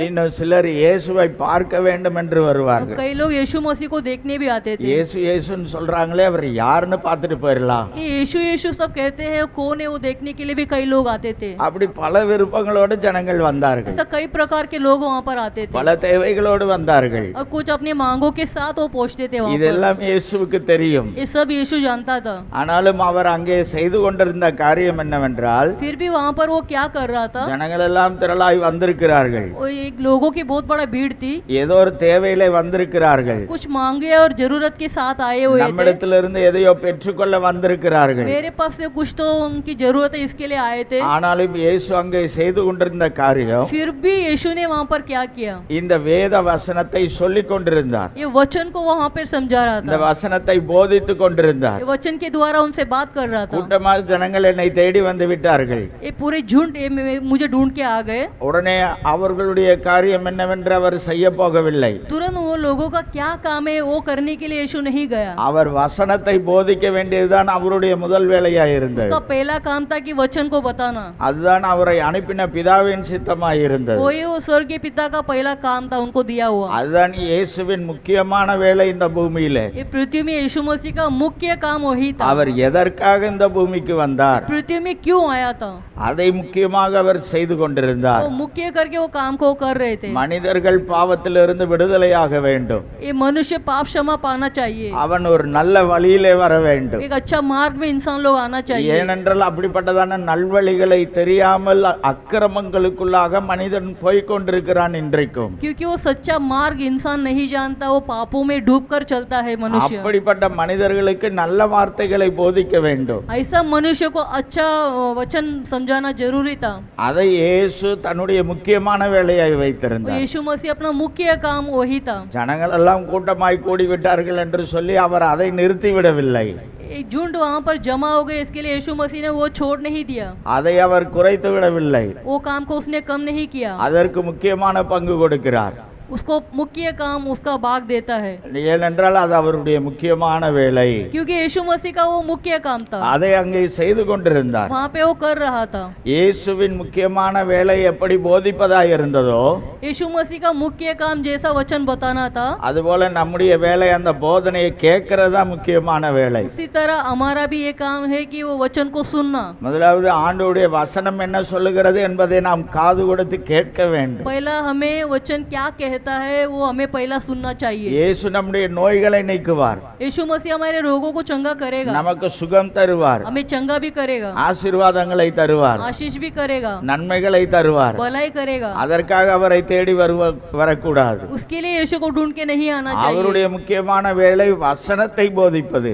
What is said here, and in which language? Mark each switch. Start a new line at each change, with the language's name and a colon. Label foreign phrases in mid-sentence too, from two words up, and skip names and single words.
Tamil: இன்னும் சிலர் இயேசுவை பார்க்க வேண்டும் என்று
Hindi: और
Tamil: வருவார்கள்.
Hindi: कई लोग यीशु मसीह को देखने भी आते थे।
Tamil: இயேசு இயேசுன்னு சொல்றாங்களே, அவர் யாருன்னு பார்த்துட்டு போயிடலாம்.
Hindi: ये यीशु यीशु सब कहते हैं, कौन है वो देखने के लिए भी कई लोग आते थे।
Tamil: அப்படி பல விருப்பங்களோடு ஜனங்கள் வந்தார்கள்,
Hindi: ऐसा कई प्रकार के लोग वहाँ पर आते थे,
Tamil: பல தேவைகளோடு வந்தார்கள்.
Hindi: और कुछ अपने मांगों के साथ वो पहुँचते थे वहाँ पर।
Tamil: இதெல்லாம் இயேசுவுக்கு தெரியும்.
Hindi: ये सब यीशु जानता था,
Tamil: ஆனாலும் அவர் அங்கே செய்து கொண்டிருந்த காரியம் என்னவென்றால்,
Hindi: फिर भी वहाँ पर वो क्या कर रहा था,
Tamil: ஜனங்கள் எல்லாம் திரளாய் வந்திருக்கிறார்கள்,
Hindi: वो एक लोगों की बहुत बड़ा भीड़ थी,
Tamil: ஏதோ ஒரு தேவையிலே வந்திருக்கிறார்கள்,
Hindi: कुछ मांगे और जरूरत के साथ आए हुए थे,
Tamil: நம்மிடத்திலிருந்து எதையோ பெற்றுக்கொள்ள வந்திருக்கிறார்கள்.
Hindi: मेरे पास से कुछ तो उनकी जरूरत है इसके लिए आए थे।
Tamil: ஆனாலும் இயேசு அங்கே செய்து கொண்டிருந்த காரியம்,
Hindi: फिर भी यीशु ने वहाँ पर क्या किया,
Tamil: இந்த வேத வசனத்தை சொல்லிக் கொண்டிருந்தார்,
Hindi: ये वचन को वहाँ पर समझा रहा
Tamil: இந்த
Hindi: था,
Tamil: வசனத்தை போதித்துக் கொண்டிருந்தார்.
Hindi: ये वचन के द्वारा उनसे बात कर रहा था।
Tamil: கூட்டமாக ஜனங்கள் என்னை தேடி வந்து விட்டார்கள்.
Hindi: ये पूरे झुंड मुझे ढूंढ के आ गए।
Tamil: உடனே அவர்களுடைய காரியம் என்னவென்று அவர் செய்ய போகவில்லை.
Hindi: तुरंत वो लोगों का क्या काम है वो करने के लिए यीशु नहीं गया।
Tamil: அவர் வசனத்தை போதிக்க வேண்டியதுதான் அவருடைய முதல் வேலையாய் இருந்தது.
Hindi: उसका पहला काम था कि वचन को बताना,
Tamil: அதுதான் அவரை அனுப்பின பிதாவின் சித்தமாய் இருந்தது.
Hindi: वही वो स्वर्गीय पिता का पहला काम था उनको दिया हुआ।
Tamil: அதுதான் இயேசுவின் முக்கியமான வேலை இந்த பூமியிலே.
Hindi: ये पृथ्वी में यीशु मसीह का मुख्य काम वही था।
Tamil: அவர் எதற்காக இந்த பூமிக்கு வந்தார்,
Hindi: पृथ्वी में क्यों आया था,
Tamil: அதை முக்கியமாக அவர் செய்து கொண்டிருந்தார்.
Hindi: वो मुख्य करके वो काम को कर रहे थे।
Tamil: மனிதர்கள் பாவத்திலிருந்து விடுதலையாக வேண்டும்,
Hindi: ये मनुष्य पाप क्षमा पाना चाहिए,
Tamil: அவன் ஒரு நல்ல வழியிலே வர வேண்டும்.
Hindi: एक अच्छा मार्ग में इंसान लोग आना चाहिए।
Tamil: ஏனென்றால் அப்படிப்பட்டதான நல்வழிகளை தெரியாமல் அக்கிரமங்களுக்குள்ளாக மனிதன் போய்க் கொண்டிருக்கிறான் இன்றைக்கும்.
Hindi: क्योंकि वो सच्चा मार्ग इंसान नहीं जानता, वो पापों में डूब कर चलता है मनुष्य।
Tamil: அப்படிப்பட்ட மனிதர்களுக்கு நல்ல வார்த்தைகளை போதிக்க வேண்டும்.
Hindi: ऐसा मनुष्य को अच्छा वचन समझाना जरूरी था।
Tamil: அதை இயேசு தன்னுடைய முக்கியமான வேலையாய் வைத்திருந்தார்.
Hindi: यीशु मसीह अपना मुख्य काम वही था।
Tamil: ஜனங்கள் எல்லாம் கூட்டமாய் கூடிவிட்டார்கள் என்று சொல்லி அவர் அதை நிறுத்திவிடவில்லை,
Hindi: एक झुंड वहाँ पर जमा हो गए, इसके लिए यीशु मसीह ने वो छोड़ नहीं दिया,
Tamil: அதை அவர் குறைத்து விடவில்லை,
Hindi: वो काम को उसने कम नहीं किया,
Tamil: அதற்கு முக்கியமான பங்கு கொடுக்கிறார்.
Hindi: उसको मुख्य काम उसका भाग देता है,
Tamil: ஏனென்றால் அது அவருடைய முக்கியமான வேலை.
Hindi: क्योंकि यीशु मसीह का वो मुख्य काम था,
Tamil: அதை அங்கே செய்து கொண்டிருந்தார்.
Hindi: वहाँ पे वो कर रहा था।
Tamil: இயேசுவின் முக்கியமான வேலை எப்படி போதிப்பதாய் இருந்ததோ,
Hindi: यीशु मसीह का मुख्य काम जैसा वचन बताना था,
Tamil: அதுபோல நம்முடைய வேலை அந்த போதனையை கேட்கிறதா முக்கியமான வேலை.
Hindi: उसी तरह हमारा भी ये काम है कि वो वचन को सुनना।
Tamil: முதலாவது ஆண்டவருடைய வசனம் என்ன சொல்லுகிறது என்பதை நாம் காது கொடுத்து கேட்க வேண்டும்.
Hindi: पहला हमें वचन क्या कहता है वो हमें पहला सुनना चाहिए।
Tamil: இயேசு நம்முடைய நோய்களை நீக்குவார்,
Hindi: यीशु मसीह हमारे रोगों को चंगा करेगा,
Tamil: நமக்கு சுகம் தருவார்,
Hindi: हमें चंगा भी करेगा,
Tamil: ஆசீர்வாதங்களை தருவார்,
Hindi: आशीष भी करेगा,
Tamil: நன்மைகளை தருவார்.
Hindi: भलाई करेगा।
Tamil: அதற்காக அவரை தேடி வரக்கூடாது.
Hindi: उसके लिए यीशु को ढूंढ के नहीं आना चाहिए।
Tamil: அவருடைய முக்கியமான வேலை வசனத்தை போதிப்பது.